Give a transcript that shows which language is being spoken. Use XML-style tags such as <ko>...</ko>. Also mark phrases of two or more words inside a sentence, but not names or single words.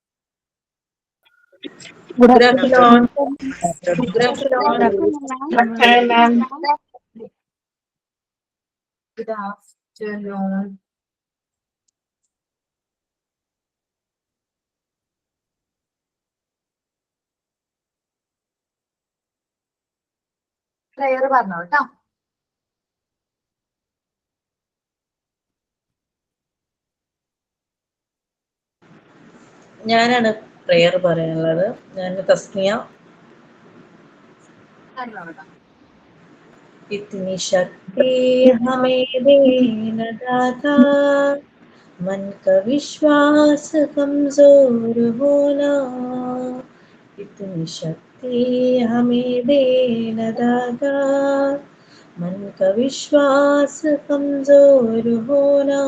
<en>Good afternoon. Good afternoon. Good afternoon.</en> <ml>Prayer പറഞ്ഞോ കേട്ടോ. ഞാനാണ് പ്രയർ പറയാനുള്ളത്. ഞാൻ തസ്മിയ.</ml> <hi>इतनी शक्ति हमें देना दाता, मन का विश्वास कमजोर होना. इतनी शक्ति हमें देना दाता, मन का विश्वास कमजोर होना.</hi>